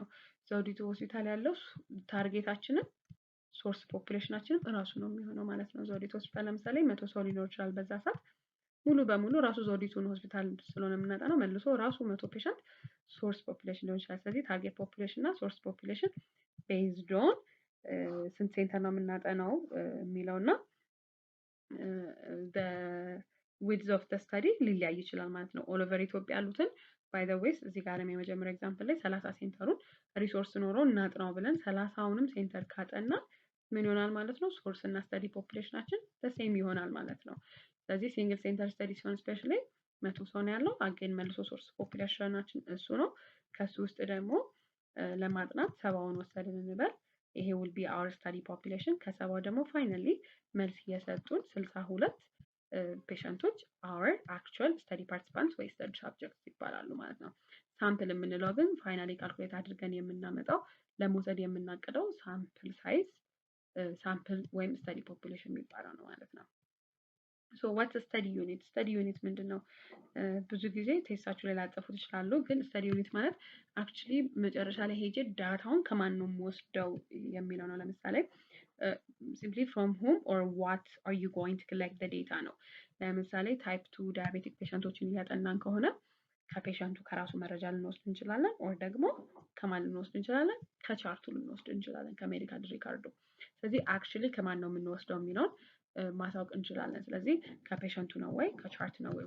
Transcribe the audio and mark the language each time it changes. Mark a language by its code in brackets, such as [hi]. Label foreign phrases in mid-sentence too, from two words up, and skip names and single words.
[am] ዘውዲቱ ሆስፒታል ያለው ታርጌታችንን ሶርስ ፖፑሌሽናችንን እራሱ ነው የሚሆነው ማለት ነው። ዘውዲቱ ሆስፒታል ለምሳሌ 100 ሰው ሊኖር ይችላል። በዛ ሰዓት ሙሉ በሙሉ ራሱ ዘውዲቱን ሆስፒታል ስለሆነ የምናጠናው መልሶ ራሱ 100 [en] patient source population [am] ሊሆን ይችላል። ስለዚህ [en] target population [am] እና [en] source population based on [am] ስንት ሴንተር ነው የምናጠናው የሚለውና [en] width of the study [am] ሊለያይ ይችላል ማለት ነው። [en] all over [am] ኢትዮጵያ ያሉትን [en] by the ways [am] እዚህ ጋር የመጀመሪያ ኤግዛምፕል ላይ 30 ሴንተሩን ሪሶርስ ኖሮ እናጥናው ብለን 30ውንም ሴንተር ካጠና ምን ይሆናል ማለት ነው? ሶርስ እና ስተዲ ፖፑሌሽናችን ሴም ይሆናል ማለት ነው። ስለዚህ [en] single center study [am] ሲሆን ስፔሻሊ 100 ሰው ነው ያለው። አገን መልሶ ሶርስ ፖፑሌሽናችን እሱ ነው። ከሱ ውስጥ ደግሞ ለማጥናት 70ውን ወሰድን እንበል። ይሄ [en] will be our study population። [am] ከ70 ደግሞ ፋይናሊ መልስ የሰጡን 62 ፔሸንቶች [en] our actual study participants [am] ወይ [en] study subjects [am] ይባላሉ ማለት ነው። ሳምፕል የምንለው ግን ፋይናሊ ካልኩሌት አድርገን የምናመጣው ለመውሰድ የምናቅደው [en] sample size sample [am] ወይም [en] study population [am] የሚባለው ነው ማለት ነው። ሶ [en] what's study unit? study unit [am] ምንድነው? ብዙ ጊዜ ቴስታችሁ ላይ ላጠፉት ይችላሉ። ግን [en] study unit [am] ማለት አክቹሊ መጨረሻ ላይ ሄጄ ዳታውን ከማን ነው የምወስደው የሚለው ነው። ለምሳሌ [en] simply from whom or what are you going to collect the data [am] ነው። ለምሳሌ ታይፕ 2 ዳያቤቲክ ፔሸንቶችን እያጠናን ከሆነ ከፔሸንቱ ከራሱ መረጃ ልንወስድ እንችላለን። ኦር ደግሞ ከማን ልንወስድ እንችላለን? ከቻርቱ ልንወስድ እንችላለን፣ ከሜዲካል ሪካርዱ። ስለዚህ አክቹሊ ከማን ነው የምንወስደው የሚለውን ማሳወቅ እንችላለን። ስለዚህ ከፔሸንቱ ነው ወይ ከቻርት ነው ወይ?